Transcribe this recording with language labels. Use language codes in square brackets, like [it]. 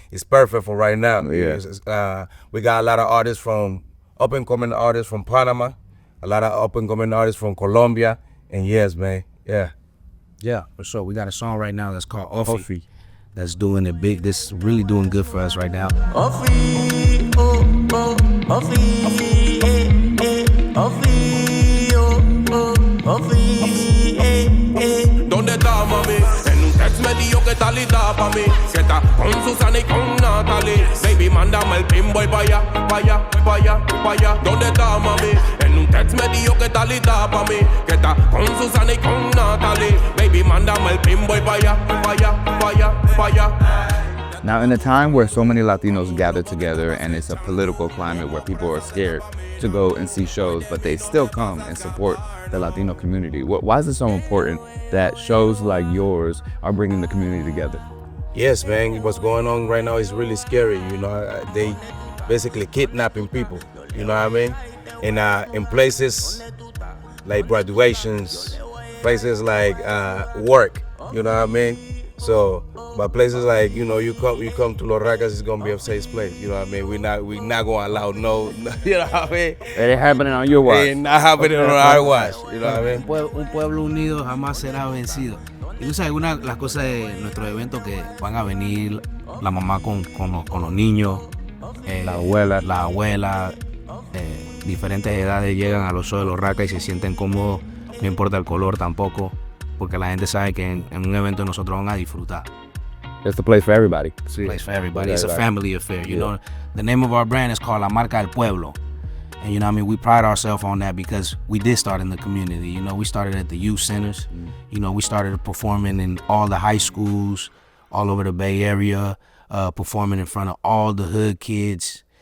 [en] It's perfect for right now. Yeah. We got a lot of artists up-and-coming artists from Panama, a lot of up-and-coming artists from Colombia, and yes, man, yeah. Yeah, for sure. We got a song right now that's called Offie. That's doing it big. This is really doing good for us right now. [es] Offie, oh, oh, Offie, Offie, oh, oh, Offie, ¿Dónde está mami? En un text me dijo que está lista pa' mí, que está con Susana y con Natalie. Baby, mándame el pinboy pa' allá, pa' allá, pa' allá, pa' allá. ¿Dónde está mami? En un text me dijo que está lista pa' mí, que está con Susana y con Natalie. Baby, mándame el pinboy pa' allá, pa' allá, pa' allá, pa' allá. [en] Now, in a time where so many Latinos gather together and it's a political climate where people are scared to go and see shows, but they still come and support the Latino community. Why is it so important that shows like yours are bringing the community together? Yes, man. What's going on right now is really scary. You know, they basically kidnapping people. You know what I mean? And in places like graduations, places like work. You know what I mean? So, but places like you come to Los Rakas, it's gonna be a safe place. You know what I mean? We not gonna allow no. You know what I mean? It ain't happening on your watch. It's not happening on our watch. You know what I mean? [es] Un pueblo unido jamás será vencido. Y tú sabes, una de las cosas de nuestro evento que van a venir la mamá con los niños, La abuela. la abuela, diferentes edades llegan a los shows de los Rakas y se sienten cómodos, no importa el color tampoco, porque la gente sabe que en un evento nosotros van a disfrutar. [en] It's a place for everybody. It's a place for everybody. It's a family affair. You know, the name of our brand is called La Marca del Pueblo. And you know what I mean, we pride ourselves on that because we did start in the community. You know, we started at the youth centers. You know, we started performing in all the high schools all over the Bay Area, performing in front of all the hood kids.